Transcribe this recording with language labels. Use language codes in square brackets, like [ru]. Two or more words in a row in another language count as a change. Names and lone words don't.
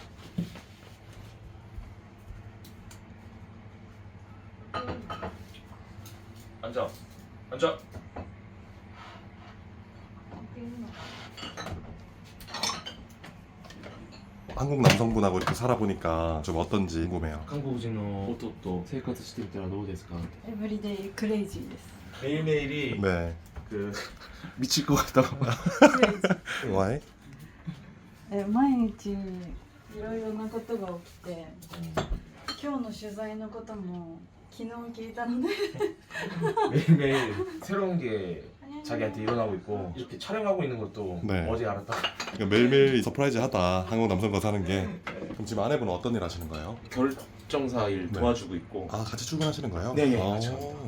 [ko] 앉아. 앉아. 한국 남성분하고 이렇게 살아보니까 좀 어떤지 궁금해요. [ja] 韓国人の夫と生活してみたらどうですか? [en] everyday crazy [ja] です。 [ko] 매일매일이 네. 그 미칠 것 같다고. [ja] クレイジー。 [ko] 와이? [ja] 毎日いろいろなことが起きて、今日の取材のことも昨日聞いたので [ko] 매일매일 새로운 게 자기한테 일어나고 있고 이렇게 촬영하고 있는 것도 네. 어제 알았다. 그러니까 매일매일 서프라이즈하다. 한국 남성과 사는 게. 그럼 지금 아내분은 어떤 일 하시는 거예요? 결정사 일 네. 도와주고 있고 아, 같이 출근하시는 거예요? 네, 아. 맞죠.